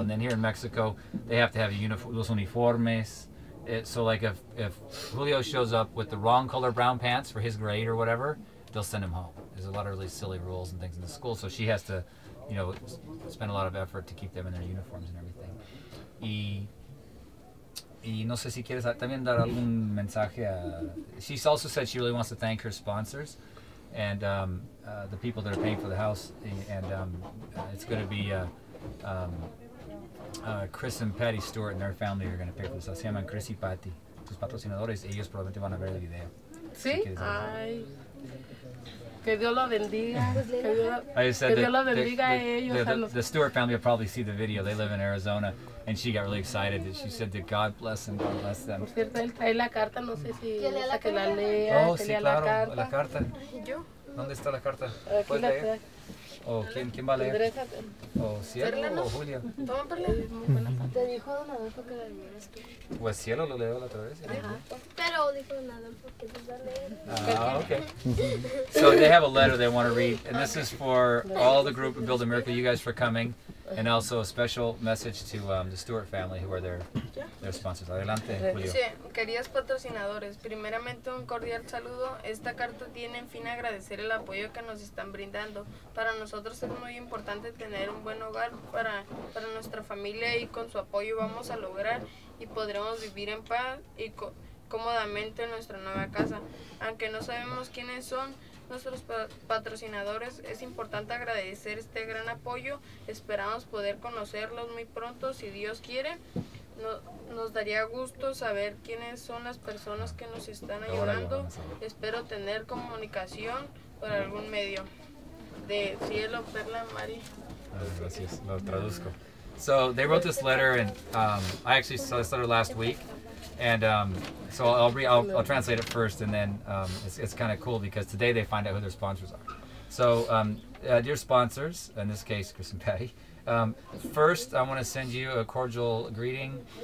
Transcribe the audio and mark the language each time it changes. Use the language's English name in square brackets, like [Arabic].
[English] And then here in Mexico, they have to have [Spanish] los uniformes. [English] So like if Julio shows up with the wrong color brown pants for his grade or whatever, they'll send him home. There's a lot of really silly rules and things in the school, so she has to, spend a lot of effort to keep them in their uniforms and everything. [Spanish] Y no sé si quieres también dar algún mensaje a. [English] She's also said she really wants to thank her sponsors and the people that are paying for the house, and it's going to be Chris and Patty Stewart and their family are going to pay for this. [Spanish] Se llaman Chris y Patty, sus patrocinadores. Ellos probablemente van a ver el video. ¿Sí? Ay, que Dios lo bendiga. [English] I said [Spanish] que Dios lo bendiga a ellos. [English] The Stewart family will probably see the video. They live in Arizona, and she got really excited. She said that God bless them, God bless them. [Spanish] Por cierto, él trae la carta, no sé si que la lea. Oh, sí, claro, la carta. ¿Yo? ¿Dónde está la carta? Aquí la trae. ¿O quién va a leer? Enderezate. ¿O Cielo o Julio? Toma, Perla. Es muy buena parte. Te dijo Don Adolfo que la leyeras tú. Pues Cielo lo leo la otra vez. Pero dijo Don Adolfo que te va a leer. [English] Okay. So they have a letter they want to read, and this is for all the group of Build a Miracle, you guys for coming, and also a special message to the Stewart family, who are their sponsors. [Spanish] Adelante, Julio. Dice, queridos patrocinadores, primeramente un cordial saludo. Esta carta tiene en fin agradecer el apoyo que nos están brindando. Para nosotros es muy importante tener un buen hogar para nuestra familia, y con su apoyo vamos a lograr y podremos vivir en paz y cómodamente en nuestra nueva casa. Aunque no sabemos quiénes son nuestros patrocinadores, es importante agradecer este gran apoyo. Esperamos poder conocerlos muy pronto, si Dios quiere. Nos daría gusto saber quiénes son las personas que nos están ayudando. Espero tener comunicación por algún medio. De Cielo, Perla, Mari. Gracias, lo traduzco. [English] So they wrote this letter, and I actually saw this letter last week, and so I'll translate it first, and then it's kind of cool because today they find out who their sponsors are. So dear sponsors, in this case Chris and Patty, first I want to send you a cordial greeting.